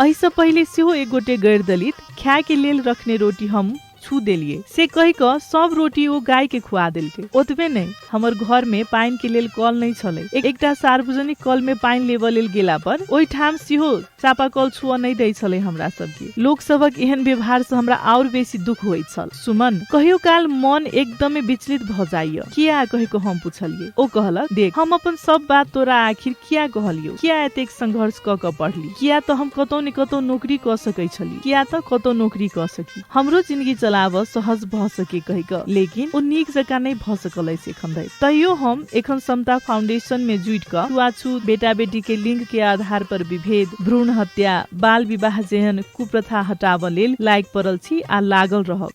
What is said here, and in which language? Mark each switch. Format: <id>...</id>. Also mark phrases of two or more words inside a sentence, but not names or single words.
<mai>एहि से पहले सेहो एक गोटे गैर दलित खाए के लेल रखने रोटी हम छू देलिए से कहि क सब रोटी ओ गाय के खुआ देलकै। ओतबे नहीं, हमर घर में पानी के लेल कल नहीं छलै। एकटा सार्वजनिक कल में पानी लेबा लेल गेला पर ओहि ठाम सेहो चापाकल छुआ नहीं दै छलै हमरा सबके। लोक सबक एहन व्यवहार से हमरा और बेसी दुख होइत छल। सुमन, कहियो काल मन एकदमै विचलित भ जाइए। किया कहि क हम पूछलिए। ओ कहलक, देख हम अपन सब बात तोरा आखिर किया कहलियो, किया एतेक संघर्ष क के पढ़ली, किया त हम कतौ न कतौ नौकरी क सकै छली, किया त कतौ नौकरी क सकी, हमरो जिंदगी चलाव सहज भ सके कहि क। लेकिन ओ नीक जका नहीं भ सकलै से खन्दै। तैयो हम एखन समता फाउंडेशन में जुट क छुआछूत, बेटा बेटी के लिंग के आधार पर विभेद, भ्रूण हत्या, बाल विवाह जेहन कुप्रथा हटाब लेल लायक पड़ल छी आ लागल रहब।</mai>